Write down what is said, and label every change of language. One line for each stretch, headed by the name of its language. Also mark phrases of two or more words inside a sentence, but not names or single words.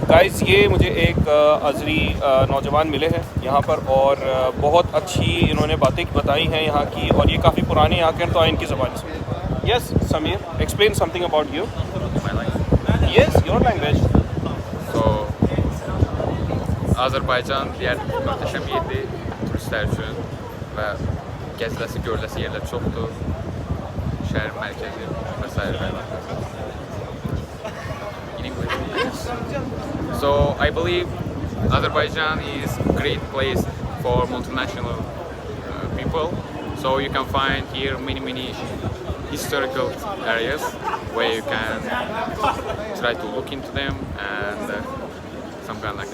Hindi: गाइस ये मुझे एक अज़री नौजवान मिले हैं यहाँ पर और बहुत अच्छी इन्होंने बातें बताई हैं यहाँ की और ये काफ़ी पुराने यहाँ के हैं, तो इनकी ज़बान से।
English: Yes Sameer, explain something about you. Yes, your language. So,
Turkish: Azerbaycan diğer muhteşem yerdir turistler
Azerbaijani: üçün və gəziləsi, görüləsi yerlər çoxdur. Şəhərin mərkəzi və s.
English: In English. So, I believe Azerbaijan is a great place for multinational people. So you can find here many historical areas where you can try to look into them and some kind like that.